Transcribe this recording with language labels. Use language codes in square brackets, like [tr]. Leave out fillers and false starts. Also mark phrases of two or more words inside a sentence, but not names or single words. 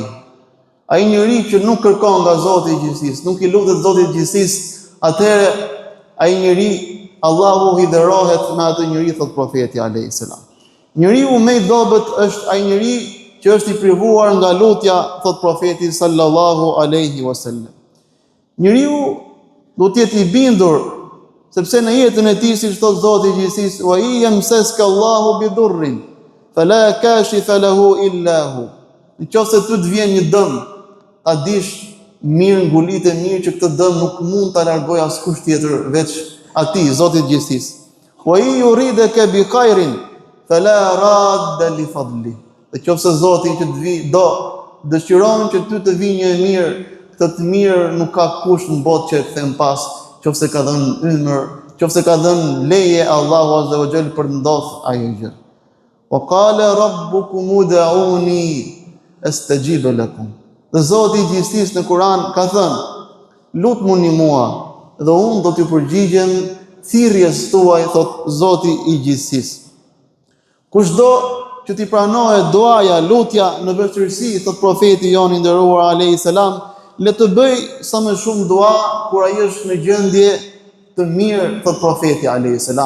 [sq] Ai njeri që nuk kërkon nga Zoti i gjithësisë, nuk i lutet Zotit i gjithësisë, atëherë ai njeri Allahu i dërohet me atë njeri, thot profeti [ar] عليه السلام. [sq] Njeriu më i dobët është ai njeri që është i privuar nga lutja, thot profeti [ar] صلى الله عليه وسلم. [sq] Njeriu do të jetë i bindur, sepse në jetën e tij, siç thot Zoti i gjithësisë: [ar] "ويمسسك الله بضر فلا كاشف له إلا هو." [sq] Nëse ty të vjen një dëm, ta dish mirë, ngulitë mirë që këtë dëm nuk mund ta largojë askush tjetër veç atij, Zotit i gjithësisë. [ar] "ويردك بخير فلا راد لفضل." [sq] Dhe qofse Zoti që të vi dëshiron që ty të vi një e mirë, këtë të mirë nuk ka kush në botë që e kthen pas, qofse ka dhënë ymër, qofse ka dhënë leje Allahu [ar] عز وجل [sq] për ndodh ajo gjë. [ar] "وقال ربكم ادعوني أستجب لكم." [sq] Dhe Zoti i gjithësisë në Kur'an ka thënë: "Lutmuni mua dhe unë do t'ju përgjigjem thirrjes tuaj", thot Zoti i gjithësisë. Kushdo që t'i pranohet duaja, lutja në vështirësi, thot profeti jon i nderuar [ar] عليه السلام, [sq] le të bëj sa më shumë dua kur ai është në gjendje të mirë, thot profeti [ar] عليه السلام.